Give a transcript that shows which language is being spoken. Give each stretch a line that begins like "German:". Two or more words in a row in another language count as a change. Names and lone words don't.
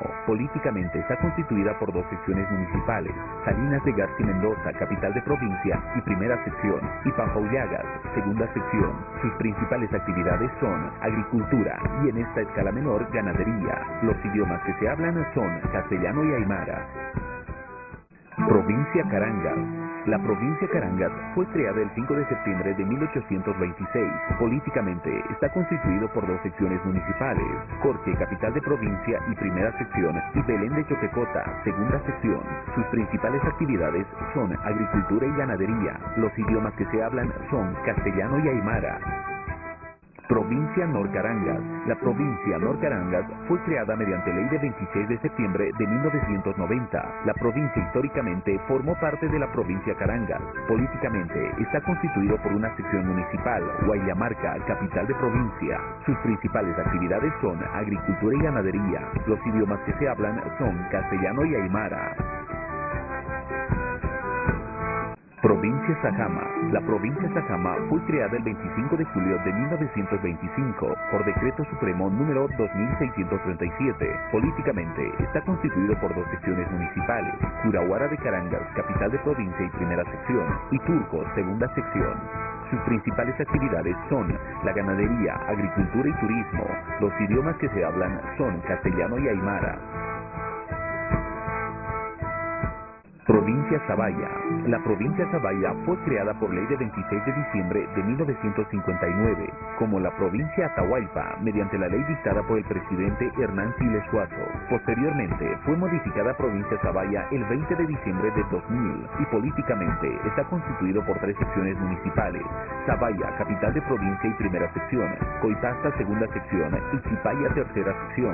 Spanish: Políticamente está constituida por dos secciones municipales, Salinas de García Mendoza, capital de provincia y primera sección, y Pampaullagas, segunda sección. Sus principales actividades son agricultura y en esta escala menor ganadería. Los idiomas que se hablan son castellano y aymara. Provincia Carangas. La provincia Carangas fue creada el 5 de septiembre de 1826. Políticamente está constituido por dos secciones municipales, Corche, capital de provincia y primera sección, y Belén de Choquecota, segunda sección. Sus principales actividades son agricultura y ganadería. Los idiomas que se hablan son castellano y aymara. Provincia Norcarangas. La provincia Norcarangas fue creada mediante ley de 26 de septiembre de 1990. La provincia históricamente formó parte de la provincia Carangas. Políticamente está constituido por una sección municipal, Guayamarca, capital de provincia. Sus principales actividades son agricultura y ganadería. Los idiomas que se hablan son castellano y aymara. Provincia Sajama. La provincia Sajama fue creada el 25 de julio de 1925 por Decreto Supremo número 2637. Políticamente está constituido por dos secciones municipales, Curahuara de Carangas, capital de provincia y primera sección, y Turco, segunda sección. Sus principales actividades son la ganadería, agricultura y turismo. Los idiomas que se hablan son castellano y aymara. Provincia Zabaya. La provincia Zabaya fue creada por ley de 26 de diciembre de 1959 como la provincia Atahualpa mediante la ley dictada por el presidente Hernán Siles Suazo. Posteriormente fue modificada provincia Zabaya el 20 de diciembre de 2000 y políticamente está constituido por tres secciones municipales, Zabaya, capital de provincia y primera sección, Coipasta, segunda sección y Chipaya, tercera sección.